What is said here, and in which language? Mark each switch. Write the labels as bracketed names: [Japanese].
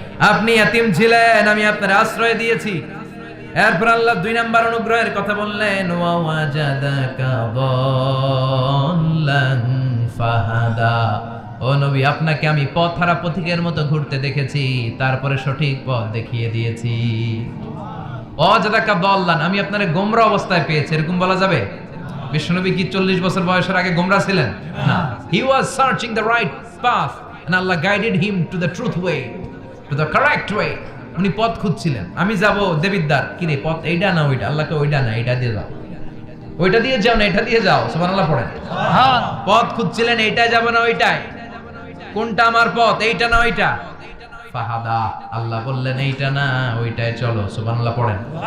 [Bangla] আপনি ইয়াতীম ছিলেন, আমি আপনার আশ্রয় দিয়েছি। এরপর আল্লাহ 2 নাম্বার অনুগ্রহের কথা বললেন, [Arabic] ওয়া ওয়াজাদাকা দাল্লান ফাহাদা। [Bangla] ও নবী, আপনাকে আমি পথহারা পথিকের মতো ঘুরতে দেখেছি, তারপরে সঠিক পথ দেখিয়ে দিয়েছি। [Arabic] ওয়াজাদাকা দাল্লান, [Bangla] আমি আপনারে গোমরা অবস্থায় পেয়েছি, এরকম বলা যাবে? বিশ্বনবী কি 40 বছর বয়সের আগে গোমরা ছিলেন? না। [English] He was searching the right path and Allah guided him to the truth way, to the correct way. [Bangla] উনি পথ খুঁজছিলেন, আমি যাব দেবিদ্দার, কি রে পথ এইটা না ওইটা? আল্লাহকে ওইটা না এটা দিয়ে যাও, ওইটা দিয়ে যাও না এটা দিয়ে যাও, সুবহানাল্লাহ পড়েন। পথ খুঁজছিলেন, এইটাই যাব না ওইটাই, কোনটা আমার পথ, এইটা না ওইটা? ফাহাদা, আল্লাহ বললেন এইটা না ওইটাই চলো, সুবহানাল্লাহ পড়েন।